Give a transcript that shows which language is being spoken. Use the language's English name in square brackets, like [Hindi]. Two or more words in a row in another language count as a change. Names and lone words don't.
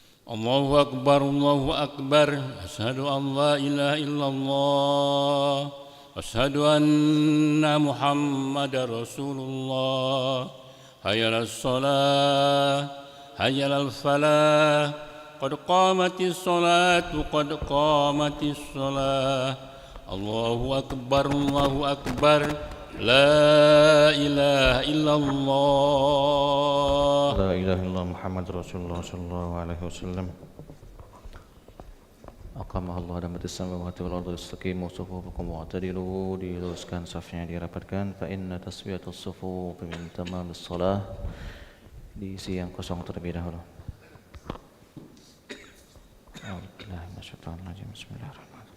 [Arabic] الله أكبر الله أكبر أشهد أن لا إله إلا الله أشهد أن محمد رسول الله حي على الصلاة حي على الفلاح قد قامت الصلاة قد قامت الصلاة الله أكبر الله أكبر لا إله إلا الله لا إله إلا الله محمد رسول الله صلى الله عليه وسلم أقامها الله دامت السماوات والأرض استقيموا صفوفكم واعتدلوا, [Indonesian] diluruskan safnya, dirapatkan. [Arabic] فإن تسوية الصفوف من تمام الصلاة, [Indonesian] diisi yang kosong terlebih dahulu. [Arabic] أعوذ بالله من الشيطان الرجيم. بسم الله الرحمن الرحيم.